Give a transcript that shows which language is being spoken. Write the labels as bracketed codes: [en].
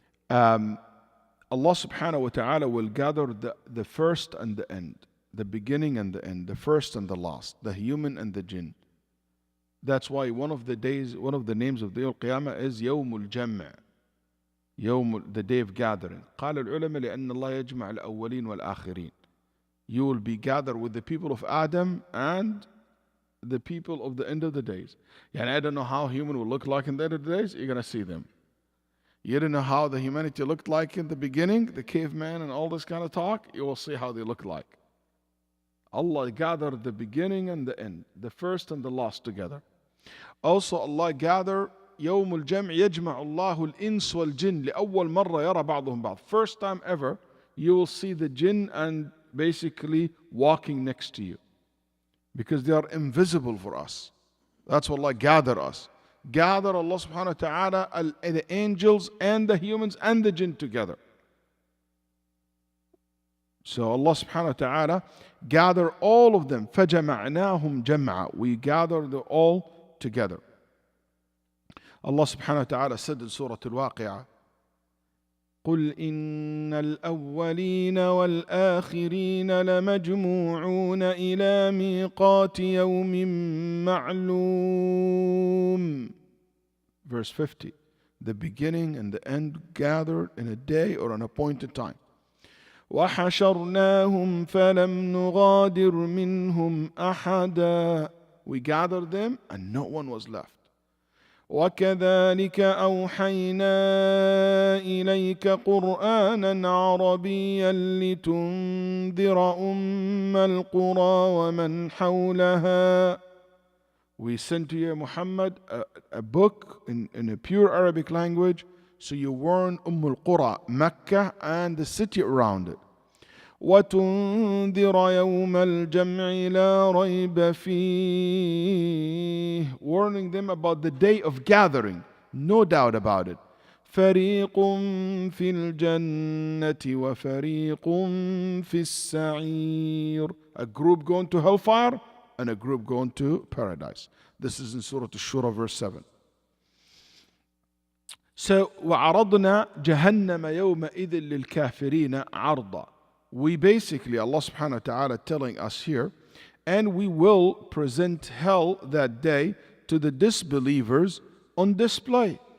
[en] Allah subhanahu wa ta'ala will gather the first and the end, the beginning and the end, the first and the last, the human and the jinn. That's why one of the names of the Day of Qiyamah is Yawmul Jam'a, the day of gathering. [ar] قال العلماء لأن الله يجمع الأولين والآخرين. [en] You will be gathered with the people of Adam and the people of the end of the days. And I don't know how human will look like in the end of the days. You're going to see them. You don't know how the humanity looked like in the beginning, the caveman and all this kind of talk. You will see how they look like. Allah gathered the beginning and the end, the first and the last together. Also Allah gathered [ar] يوم الجمع يجمع الله الإنس والجن لأول مرة يرى بعضهم بعض. [en] First time ever, you will see the jinn and basically walking next to you, because they are invisible for us. That's what Allah gather us. Gather Allah subhanahu wa ta'ala the angels and the humans and the jinn together. So Allah subhanahu wa ta'ala gather all of them. [ar] فَجَمَعْنَاهُمْ جَمْعًا. [en] We gather them all together. Allah subhanahu wa ta'ala said in Surah Al-Waqi'ah, [ar] قل إن الأولين والآخرين لمجموعون إلى ميقات يوم معلوم. [en] Verse 50. The beginning and the end gathered in a day or an appointed time. [ar] وحشرناهم فلم نغادر منهم أحدا. [en] We gathered them and no one was left. [ar] وكذلك أوحينا إليك قرآنا عربيا لتنذر أم القرى ومن حولها. [en] We sent to you, Muhammad, a book in a pure Arabic language, so you warn al-Qura, Mecca and the city around it. [ar] وتنذر يوم الجمع لا ريب فيه. [en] Warning them about the day of gathering, no doubt about it. [ar] فريق في الجنة وفريق في السعير. [en] A group going to hellfire and a group going to paradise. This is in Surah Al-Shura verse 7. [ar] So, وَعَرَضْنَا جَهَنَّمَ يَوْمَئِذٍ لِلْكَافِرِينَ عَرْضًا. [en] We basically, Allah subhanahu wa ta'ala telling us here, and we will present hell that day to the disbelievers on display.